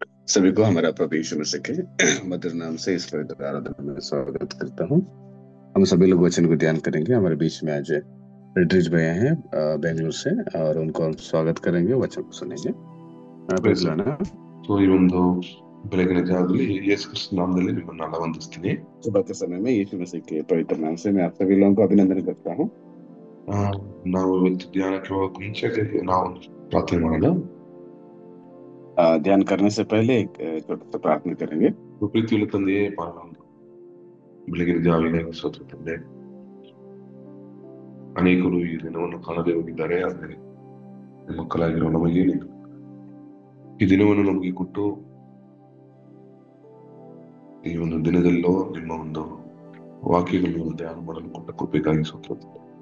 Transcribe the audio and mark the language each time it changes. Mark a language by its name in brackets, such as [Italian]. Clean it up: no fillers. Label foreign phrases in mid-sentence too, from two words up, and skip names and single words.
[Hindi] सभी को हमारा प्रभु यीशु मसीह के मधुर नाम से इस पवित्र आराधना में स्वागत करता हूँ। हम सभी लोग वचन को ध्यान करेंगे। हमारे बीच में आज रिट्रीज भैया हैं बेंगलुरु से, और उनको हम स्वागत करेंगे, वचन को सुनेंगे। [English] Praise प्रेज़ God. [Kannada] So ಈ ಒಂದು ಬೆಳಗಿನ ಜಾವದಲ್ಲಿ ಯೇಸು ಕ್ರಿಸ್ತನ ನಾಮದಲ್ಲಿ ನಿಮ್ಮನ್ನೆಲ್ಲ ವಂದಿಸ್ತೀನಿ. [Hindi] सुबह के समय में यीशु मसीह के पवित्र नाम से मैं आप सभी लोगों को अभिनंदन करता हूँ। [Kannada] ನಾವು ಇವತ್ತು ಧ್ಯಾನಕ್ಕೆ ಹೋಗೋಕೆ ಮುಂಚೆ ನಾವು ಪ್ರಾರ್ಥನೆ ಮಾಡೋಣ. [Hindi] ध्यान करने से पहले एक छोटा सा प्रार्थना करेंगे। [Kannada] ಪ್ರೀತಿಯುಳ್ಳ ತಂದೆಯೇ, ಬೆಳಗಿನ ಜಾವಿಗಾಗಿ ಸ್ತೋತ್ರ ತಂದೆ. ಅನೇಕರು ಈ ದಿನವನ್ನು ಕಾಣದೇ ಹೋಗಿದ್ದಾರೆ, ಆದರೆ ಮಕ್ಕಳಾಗಿರೋ ನಮಗೆ ಈ ದಿನವನ್ನು ನಮಗೆ ಕೊಟ್ಟು ಈ ಒಂದು ದಿನದಲ್ಲೋ ನಿಮ್ಮ ಒಂದು ವಾಕ್ಯಗಳನ್ನು ಧ್ಯಾನ ಮಾಡಲು ಕೊಟ್ಟ ಕೃಪೆಗಾಗಿ ಸ್ತೋತ್ರ ತಂದೆ.